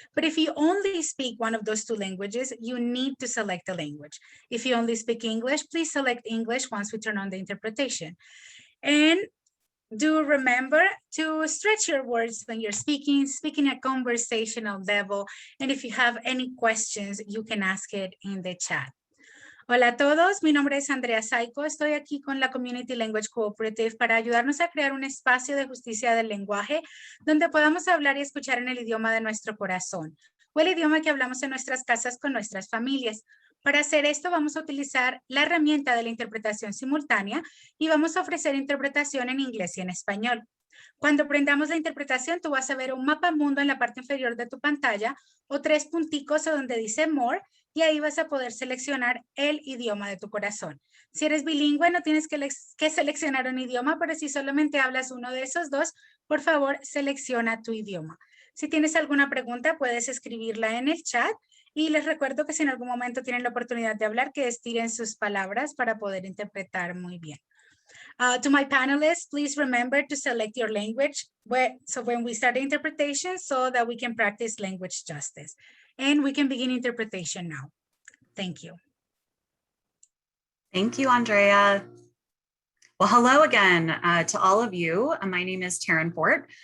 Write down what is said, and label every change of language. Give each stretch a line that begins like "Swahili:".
English: But if you only speak one of those two languages, you need to select the language. If you only speak English, please select English once we turn on the interpretation. And do remember to stretch your words when you're speaking at conversational level. And if you have any questions, you can ask it in the chat.
Spanish: Hola a todos, mi nombre es Andrea Psycho. Estoy aquí con la Community Language Cooperative para ayudarnos a crear un espacio de justicia del lenguaje donde podamos hablar y escuchar en el idioma de nuestro corazón o el idioma que hablamos en nuestras casas con nuestras familias. Para hacer esto vamos a utilizar la herramienta de la interpretación simultánea y vamos a ofrecer interpretación en inglés y en español. Cuando prendamos la interpretación, tú vas a ver un mapa mundo en la parte inferior de tu pantalla o tres punticos donde dice More, y ahí vas a poder seleccionar el idioma de tu corazón. Si eres bilingüe, no tienes que seleccionar un idioma, pero si solamente hablas uno de esos dos, por favor, selecciona tu idioma. Si tienes alguna pregunta, puedes escribirla en el chat. Y les recuerdo que si en algún momento tienen la oportunidad de hablar, que estiren sus palabras para poder interpretar muy bien.
English: To my panelists, please remember to select your language so when we start the interpretation so that we can practice language justice. And we can begin interpretation now. Thank you. Thank you, Andrea. Well, hello again to all of you. My name is Taryn Fort.